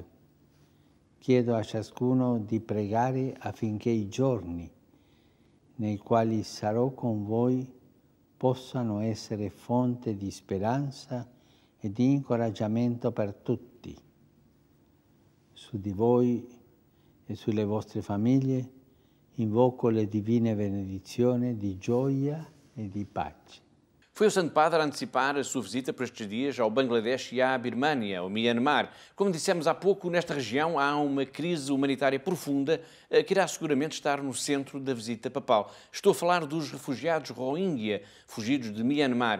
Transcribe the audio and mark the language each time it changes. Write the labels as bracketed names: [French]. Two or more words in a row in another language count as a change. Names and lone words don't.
[Italian] Chiedo a ciascuno di pregare affinché i giorni nei quali sarò con voi possano essere fonte di speranza e di incoraggiamento per tutti. Su di voi e sulle vostre famiglie invoco le divine benedizioni di gioia e di pace. [Portuguese] Foi o Santo Padre a antecipar a sua visita por estes dias ao Bangladesh e à Birmânia, ao Myanmar. Como dissemos há pouco, nesta região há uma crise humanitária profunda que irá seguramente estar no centro da visita papal. Estou a falar dos refugiados Rohingya, fugidos de Myanmar.